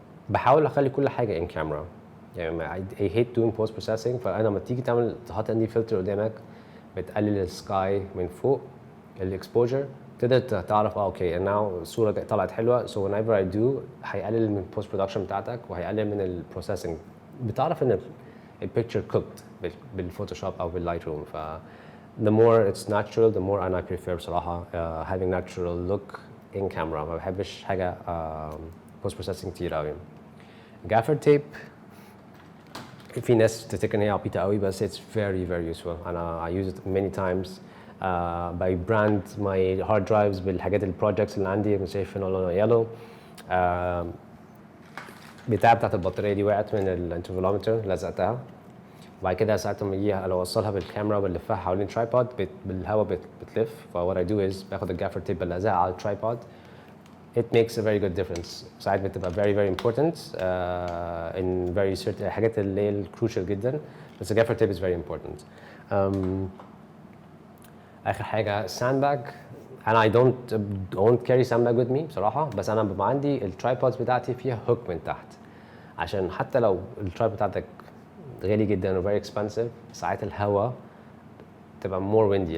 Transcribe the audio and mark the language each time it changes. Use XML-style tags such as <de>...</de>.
<en>بحاول اخلي كل حاجه in camera، يعني I hate doing post processing.</en> <ar>فانا لما تيجي تحط ND filter قدامك بتقلل السكاي من فوق، الاكسبوجر، تقدر تعرف اوكي ناو الصوره طلعت حلوه. so whenever I do هيقلل من البوست برودكشن بتاعتك وهيقلل من البروسيسنج. بتعرف ان البيكتشر cooked بالفوتوشوب او باللايت روم.</ar> <en>ف the more it's natural the more I prefer بصراحه having natural look in camera.</en> <ar>ما بحبش حاجه post processing كتير قوي. gaffer tape في ناس تفتكر ان هي عبيطه قوي، بس it's very very useful.</ar> <en>انا I use it many times. by brand my hard drives بالحاجات البروجكتس اللي عندي.</en> <ar>مش شايف هنا لونه يلو. بتاعت البطاريه دي وقعت من الانترفولومتر، لزقتها. وبعد كده ساعة ما اجي لو اوصلها بالكاميرا بلفها حوالين ترايبود بالهواء بتلف. ف what I do is باخد الجافر تيب بلزقها على الترايبود.</ar> <en>It makes a very good difference. ساعات بتبقى very very important in very certain حاجات اللي هي crucial جدا.</en> <ar>بس الجافر تيب is very important. آخر حاجة sandbag. أنا I don't carry sandbag with me بصراحة، بس أنا بيبقى عندي الترايبودز بتاعتي فيها هوك من تحت، عشان حتى لو الترايبود بتاعتك غالي جدا و very expensive، ساعات الهواء تبقى more windy.</ar>